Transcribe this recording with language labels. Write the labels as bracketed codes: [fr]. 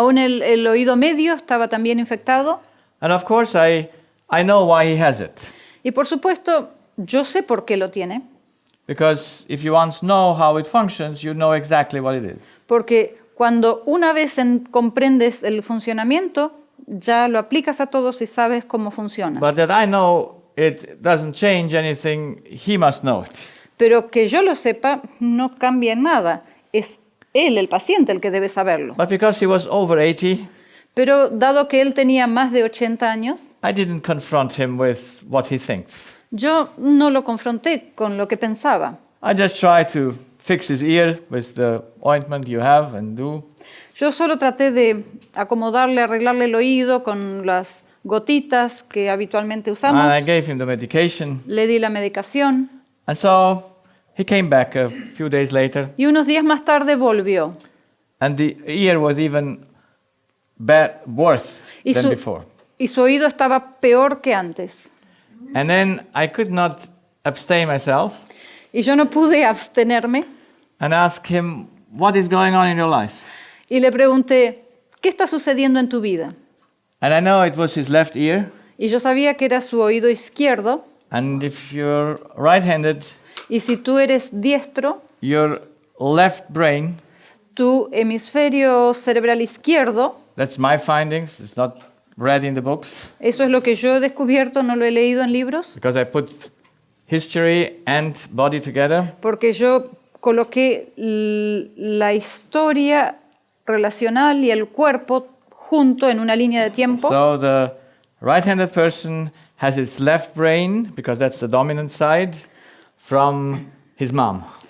[es] Aún el oído medio estaba también infectado [en] And of course, I know why he has it. [es] y por supuesto yo sé por qué lo tiene, [en] Because if you once know how it functions, you know exactly what it is. [es] porque cuando una vez comprendes el funcionamiento, ya lo aplicas a todos y sabes cómo funciona. [en] But that I know it doesn't change anything, he must know it. [es] Pero que yo lo sepa no cambia en nada. Es él, el paciente, el que debe saberlo. [en] But because he was over 80, [es] Pero dado que él tenía más de 80 años, [en] I didn't confront him with what he thinks. [es] yo no lo confronté con lo que pensaba. [en] I just try to fix his ear with the ointment you have and do. [es] Yo solo traté de acomodarle, arreglarle el oído con las gotitas que habitualmente usamos. [en] And I gave him the medication. [es] Le di la medicación [en] And so he came back a few days later, [es] y unos días más tarde volvió. [en] and the ear was even worse [es] Y [en] than [es] su, [en] before. [es] y su oído estaba peor que antes. [en] And then I could not abstain myself [es] Y yo no pude abstenerme [en] and ask him, what is going on in your life? [es] y le pregunté, ¿qué está sucediendo en tu vida? [en] And I know it was his left ear. [es] Y yo sabía que era su oído izquierdo. [en] And if you're right-handed, [es] Y si tú eres diestro, [en] your left brain, [es] tu hemisferio cerebral izquierdo, [en] that's my findings, it's not read in the books, [es] eso es lo que yo he descubierto, no lo he leído en libros, [en] because I put history and body together. [es] porque yo coloqué la historia relacional y el cuerpo junto en una línea de tiempo. [en] So the right-handed person has his left brain, because that's the dominant side, from his mom.